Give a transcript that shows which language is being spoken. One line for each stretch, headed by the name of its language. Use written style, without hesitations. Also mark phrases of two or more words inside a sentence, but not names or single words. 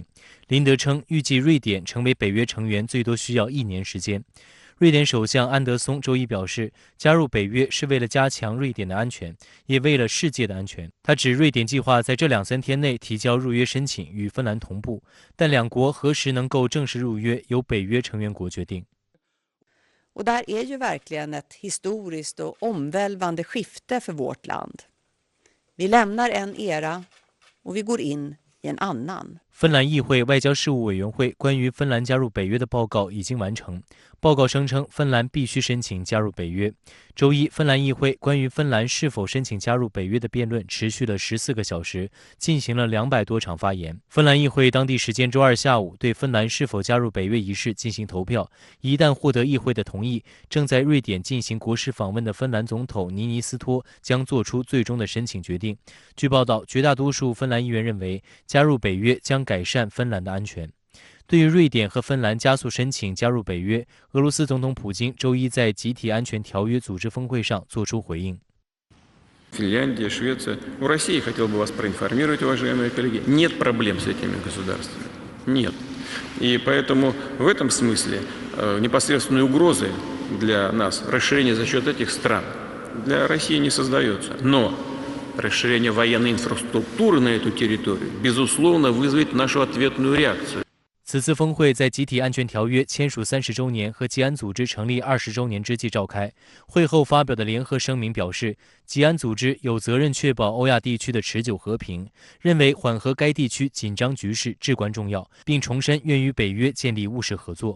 Chinese: 林德称，预计瑞典成为北约成员最多需要1年时间。瑞典首相安德松周一表示，加入北约是为了加强瑞典的安全，也为了世界的安全。他指，瑞典计划在这2-3天内提交入约申请，与芬兰同步，但两国何时能够正式入约，由北约成员国决定。
Swedish: Och det här är ju verkligen ett historiskt och omvälvande skifte för vårt land. Vi lämnar en era och vi går in i en annan.
Chinese: 芬兰议会外交事务委员会关于芬兰加入北约的报告已经完成。报告声称，芬兰必须申请加入北约。周一，芬兰议会关于芬兰是否申请加入北约的辩论持续了14个小时，进行了200多场发言。芬兰议会当地时间周二下午对芬兰是否加入北约一事进行投票，一旦获得议会的同意，正在瑞典进行国事访问的芬兰总统尼尼斯托将做出最终的申请决定。据报道，绝大多数芬兰议员认为，加入北约将改善芬兰的安全。对于瑞典和芬兰加速申请加入北约，俄罗斯总统普京周一在集体安全条约组织峰会上作出回应。
Russian: Финляндия, Швеция. У России, хотел бы вас проинформировать, уважаемые коллеги, нет проблем с этими государствами. Нет. И поэтому в этом смысле непосредственной угрозы для нас расширение за счет этих стран для России не создается. Но расширение военной инфраструктуры на эту территорию, безусловно, вызовет нашу ответную реакцию.
Chinese: 此次峰会在集体安全条约签署30周年和吉安组织成立20周年之际召开。会后发表的联合声明表示，吉安组织有责任确保欧亚地区的持久和平，认为缓和该地区紧张局势至关重要，并重申愿与北约建立务实合作。